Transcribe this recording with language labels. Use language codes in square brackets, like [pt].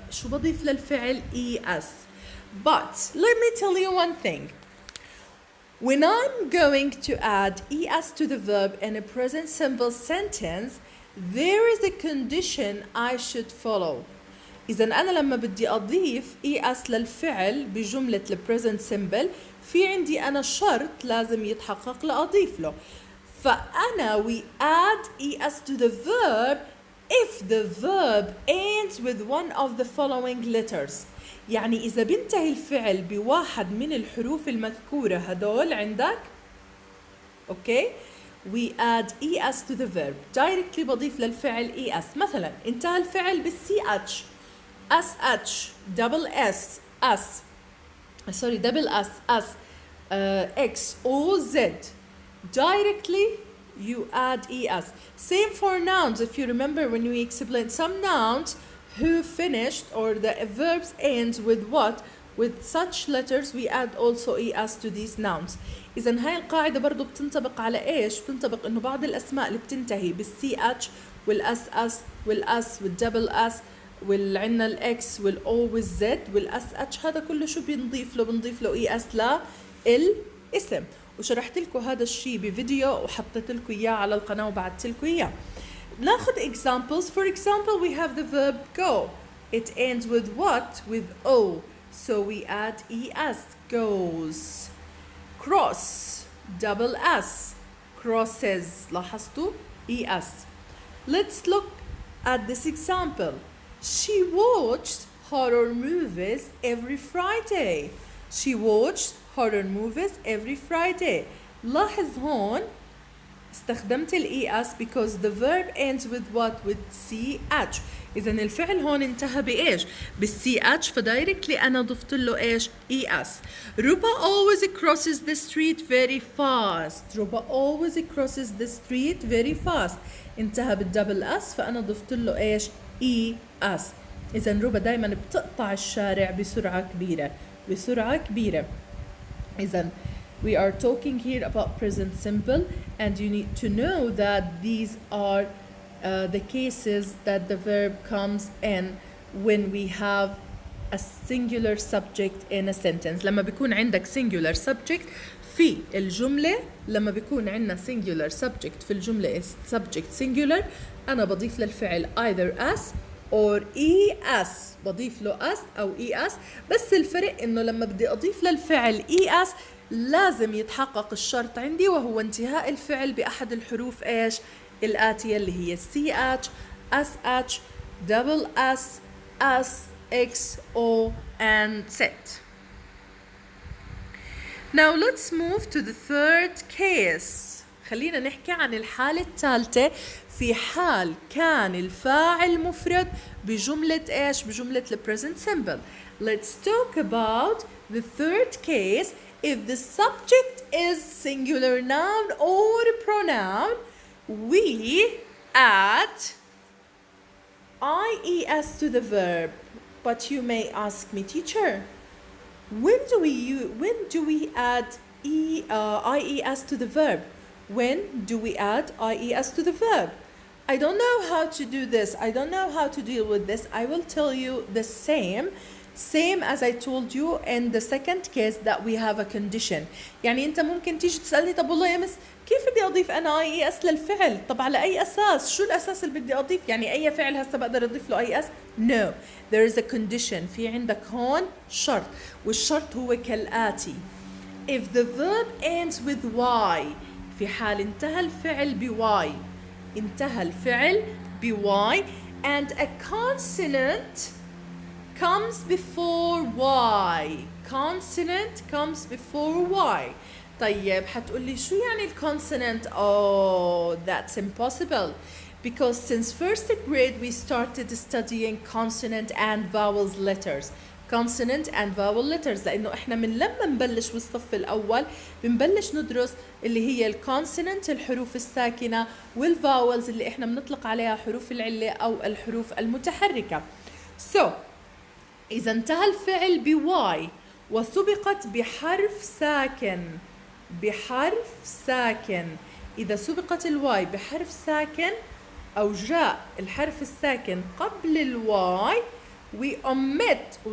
[ar] شو بضيف للفعل es. [en] But let me tell you one thing. When I'm going to add es to the verb in a present simple sentence, there is a condition I should follow. [ar] إذا أنا لما بدي أضيف es للفعل بجملة present simple في عندي أنا شرط لازم يتحقق لأضيف له. [en] فأنا we add es to the verb if the verb ends with one of the following letters. [ar] يعني إذا بينتهي الفعل بواحد من الحروف المذكورة هدول عندك [en] okay, we add es to the verb. [ar] Directly بضيف للفعل es. مثلا انتهى الفعل بالسي اتش، sh, double s, s, sorry, double s, s, x, o, z. [en] Directly you add es. Same for nouns. If you remember when we explained some nouns who finished or the verbs ends with what? With such letters we add also es to these nouns. [ar] إذا هاي القاعدة برضو بتنطبق على إيش؟ بتنطبق إنه بعض الأسماء اللي بتنتهي بالسي اتش والاس اس والاس والدبل اس والعنا الاكس والاو والزد والاس اتش، هذا كله شو بنضيف له؟ بنضيف له اي اس للاسم. وشرحت لكم هذا الشيء بفيديو وحطيت لكم اياه على القناة وبعثت لكم اياه. [en] ناخذ examples. For example, we have the verb go. It ends with what? With o. So we add es, goes. Cross, double s, crosses. [ar] لاحظتوا؟ es. [en] Let's look at this example. She watched horror movies every Friday. She watched horror movies every Friday. [ar] لاحظ هون استخدمت [en] es because the verb ends with what? With ch. [ar] إذا الفعل هون انتهى بإيش؟ بالch، فدايركتلي أنا ضفت له إيش؟ es. [en] Ruba always crosses the street very fast. Ruba always crosses the street very fast. [ar] انتهى بالدبل اس، فأنا ضفت له إيش؟ es. إذا روبا دايما بتقطع الشارع بسرعة كبيرة، بسرعة كبيرة. [en] إذا we are talking here about present simple, and you need to know that these are the cases that the verb comes in when we have a singular subject in a sentence. [ar] لما بيكون عندك singular subject في الجملة، لما بيكون عندنا singular subject في الجملة subject singular، أنا بضيف للفعل either as or es. بضيف له as أو es، بس الفرق إنه لما بدي أضيف للفعل es لازم يتحقق الشرط عندي، وهو انتهاء الفعل بأحد الحروف إيش؟ الآتية اللي هي ch, sh, double s, s, x, o, and z. [en] Now let's move to the third case. [ar] خلينا نحكي عن الحالة الثالثة في حال كان الفاعل مفرد بجملة إيش؟ بجملة present simple. [en] Let's talk about the third case. If the subject is singular noun or pronoun, we add ies to the verb. But you may ask me, teacher, when do we add ies to the verb? When do we add ies to the verb? I don't know how to do this. I don't know how to deal with this. I will tell you the same as I told you in the second case that we have a condition. [ar] يعني أنت ممكن تيجي تسألني طب والله يا مس كيف بدي أضيف أنا IES للفعل؟ طب على أي أساس؟ شو الأساس اللي بدي أضيف؟ يعني أي فعل هسه بقدر أضيف له IES؟ No. [en] There is a condition. [ar] في عندك هون شرط، والشرط هو كالآتي. [en] If the verb ends with Y، [ar] في حال انتهى الفعل ب [en] Y، انتهى الفعل ب Y and a consonant comes before Y. Consonant comes before Y. [ar] طيب حتقولي شو يعني الconsonant؟ [en] Oh, that's impossible. Because since first grade we started studying consonant and vowels letters. Consonant and vowel letters، [ar] لأنه إحنا من لما نبلش بالصف الأول بنبلش ندرس اللي هي الكونسوننت الحروف الساكنة والفاولز اللي إحنا بنطلق عليها حروف العلة أو الحروف المتحركة. So إذا انتهى الفعل بواي وسبقت بحرف ساكن، بحرف ساكن، إذا سبقت الواي بحرف ساكن أو جاء الحرف الساكن قبل الواي [en] we omit.